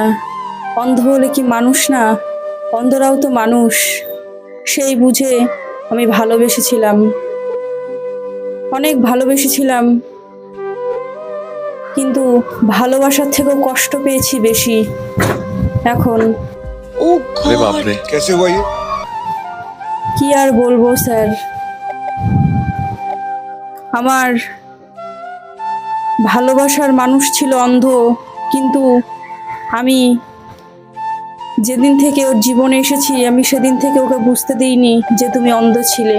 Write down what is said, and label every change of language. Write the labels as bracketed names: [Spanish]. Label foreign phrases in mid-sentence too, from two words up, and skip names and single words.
[Bangla] অন্ধ হলে কি মানুষ না, অন্ধরাও তো মানুষ, সেই বুঝে আমি ভালোবেসেছিলাম, অনেক ভালোবেসেছিলাম। কিন্তু ভালোবাসার থেকেও কষ্ট পেয়েছি বেশি এখন। [Hindi] ओ अरे बाप रे। कैसे हुआ ये? [Bangla] কি আর বলবো স্যার, আমার ভালোবাসার মানুষ ছিল অন্ধ, কিন্তু আমি যেদিন থেকে ওর জীবনে এসেছি আমি সেদিন থেকে ওকে বুঝতে দিইনি যে তুমি অন্ধ ছিলে।